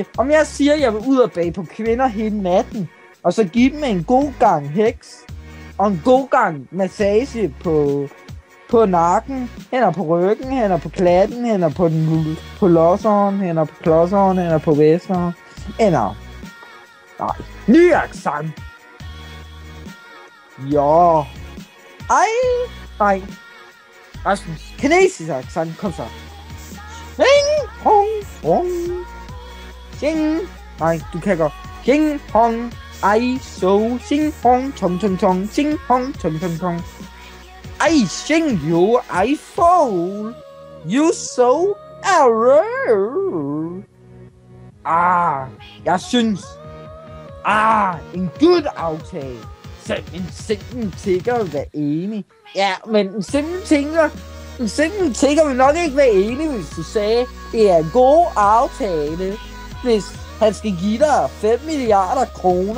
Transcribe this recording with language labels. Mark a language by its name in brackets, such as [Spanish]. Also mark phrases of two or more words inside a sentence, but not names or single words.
[Danish] Om jeg siger, at jeg vil ud og bage på kvinder hele natten, og så give dem en god gang heks, og en god gang massage på nakken, hænder på ryggen, hænder på klatten, hænder på losseren, hænder på klodseren, hænder på væsteren, hænder. Nej, ny accent. Ja. Nej. Rasmus, kinesisk accent, kom så. Xing, hong, hong. Xing. Nej, du kan godt. Xing, hong, ai, so, xing, hong, tong, tong, tong, xing, hong, tong, tong, tong. [English] I sing you, I fall. You so error. [Danish] Jeg synes. En god aftale. Selv en simpel tigger vil være enig. Ja, men en simpel tigger vil nok ikke være enig, hvis du sagde, det er en god aftale, hvis han skal give dig 5 milliarder kroner.